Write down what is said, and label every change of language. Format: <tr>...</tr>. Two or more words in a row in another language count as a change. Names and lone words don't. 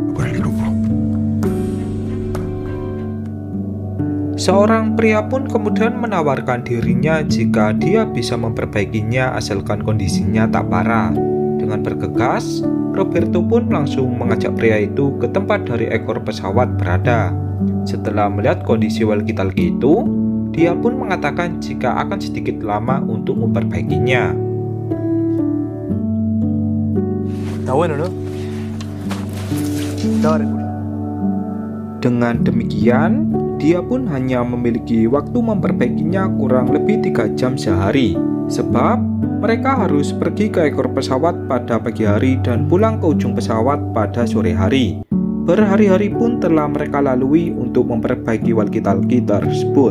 <id>Seorang pria pun kemudian menawarkan dirinya jika dia bisa memperbaikinya asalkan kondisinya tak parah. Dengan bergegas, Roberto pun langsung mengajak pria itu ke tempat dari ekor pesawat berada. Setelah melihat kondisi walkie-talkie itu, dia pun mengatakan jika akan sedikit lama untuk memperbaikinya.</id> <es>Está bueno, ¿no? Estaba regular.</es> <id>Dengan demikian, dia pun hanya memiliki waktu memperbaikinya kurang lebih 3 jam sehari. Sebab mereka harus pergi ke ekor pesawat pada pagi hari dan pulang ke ujung pesawat pada sore hari. Berhari-hari pun telah mereka lalui untuk memperbaiki walkie-talkie tersebut.</id>